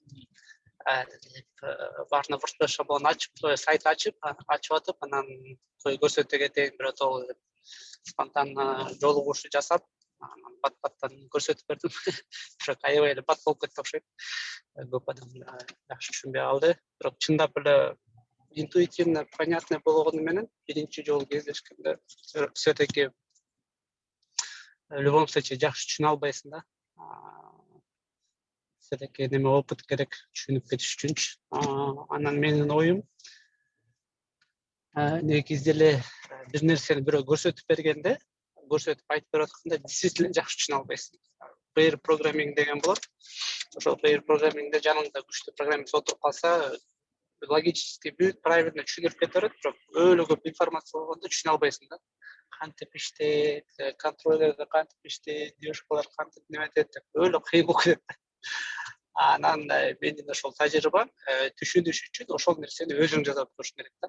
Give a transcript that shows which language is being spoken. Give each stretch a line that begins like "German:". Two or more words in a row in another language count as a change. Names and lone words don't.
Kyrgyz: Баарына WordPress шаблон ачып, сайт ачып атып, анан көрсөтө кетейин бирөө толу деп спонтанно жолугушуу жасап, анан бат-баттан көрсөтүп бердим. Бирок аябай эле бат болуп кетти окшойт. Көп адам жакшы түшүнбөй калды. Бирок чындап эле интуитивно, понятно болгону менен биринчи жолу кездешкенде
Russian: все-таки в любом случае
Kyrgyz: жакшы түшүнө албайсың да. Все-таки неме опыт керек түшүнүп кетиш үчүнчү. Анан менин оюм негизи эле бир нерсени бирөө көрсөтүп бергенде, көрсөтүп айтып берип атканда действительно жакшы түшүнө албайсың.
English: Pair programming
Kyrgyz: деген болот. Ошол
English: pair programmingде
Kyrgyz: жаныңда күчтүү программист отуруп калса, логически бүт правильно түшүнүп кете берет, бирок өлө көп информация болгондо түшүнө албайсың да. Кантип иштейт, контроллердер кантип иштейт, девушкалар кантип неметет деп өлө кыйын болуп кетет. Анан менин ошол тажрыйбам түшүнүш үчүн ошол нерсени өзүң жасап көрүшүң керек да.